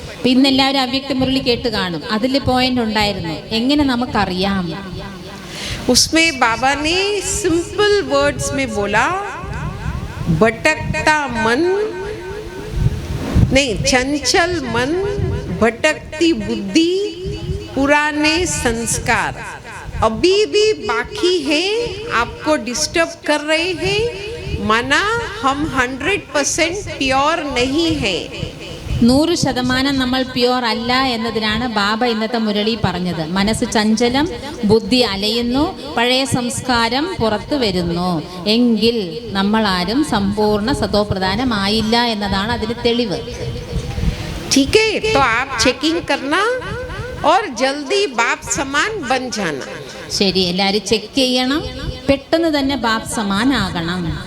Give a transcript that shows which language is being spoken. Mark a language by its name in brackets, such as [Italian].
[Malayalam] ഇന്ന് എല്ലാവരും അവ്യക്ത മുരളി കേട്ട് കാണും. അതിൽ പോയിന്റ് ഉണ്ടായിരുന്നു, എങ്ങനെ നമുക്കറിയാം? [Hindi] उसमें बाबा ने [English] simple words [Hindi] में बोला, भटकता मन नहीं, चंचल मन, भटकती बुद्धि, पुराने संस्कार अभी भी बाकी है, आपको डिस्टर्ब कर रहे हैं, माना हम 100% प्योर नहीं है. [Malayalam] 100% നമ്മൾ പ്യുവർ അല്ല എന്നതിനാണ് ബാബ ഇന്നത്തെ മുരളി പറഞ്ഞത്. മനസ്സ് ചഞ്ചലം, ബുദ്ധി അലയുന്നു, പഴയ സംസ്കാരം പുറത്തു വരുന്നു, എങ്കിൽ നമ്മൾ ആരും സമ്പൂർണ്ണ സതോപ്രധാനമായില്ല എന്നതാണ് അതിന് തെളിവ്. [Hindi] ठीक है, तो आप चेकिंग करना और जल्दी बाप समान बन जाना. [Malayalam] ശരി, എല്ലാവരും ചെക്ക് ചെയ്യണം, പെട്ടെന്ന് തന്നെ ബാപ്പ് സമാനാകണം.